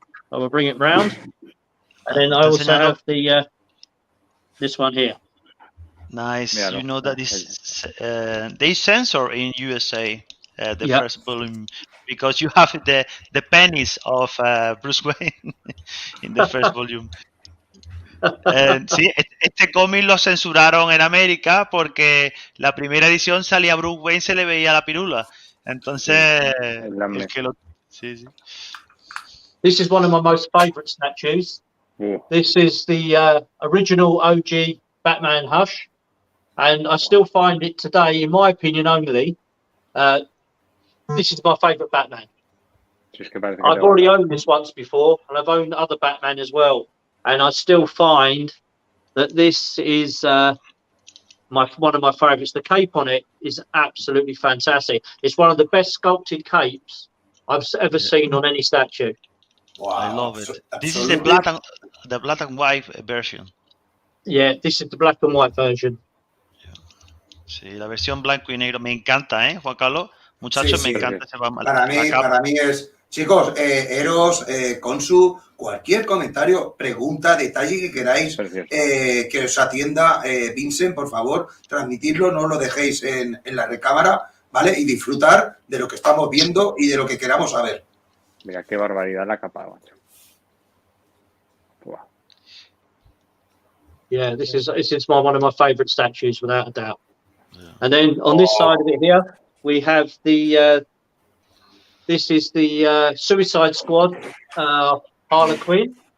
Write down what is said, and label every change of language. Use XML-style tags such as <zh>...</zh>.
<en>I will bring it round, and then I also have the this one here. Nice. You know that is they censor in USA the first volume because you have the penis of Bruce Wayne in the first volume.</en> <es>Sí, este cómic lo censuraron en América porque la primera edición salía Bruce Wayne, se le veía la pirula. Entonces, el que lo... sí.</es> <en>This is one of my most favourite statues. This is the original OG Batman Hush, and I still find it today, in my opinion only, this is my favourite Batman. I've already owned this once before, and I've owned other Batman as well, and I still find that this is one of my favourites. The cape on it is absolutely fantastic. It's one of the best sculpted capes I've ever seen on any statue. Wow, I love it. Absolutely. This is the black and white version. Yeah, this is the black and white version.</en> <es>Sí, la versión blanco y negro me encanta, Juan Carlos. Muchachos, me encanta. Para mí es, chicos, Eros, Consu, cualquier comentario, pregunta, detalle que queráis que os atienda Vincent, por favor, transmitirlo, no lo dejéis en la recámara, ¿vale? Y disfrutar de lo que estamos viendo y de lo que queramos saber. Mira qué barbaridad la capa, macho.</es> <en>Wow. Yeah, this is one of my favourite statues, without a doubt. Yeah. And then on this side of it here, we have the this is the Suicide Squad Harley Quinn.</en>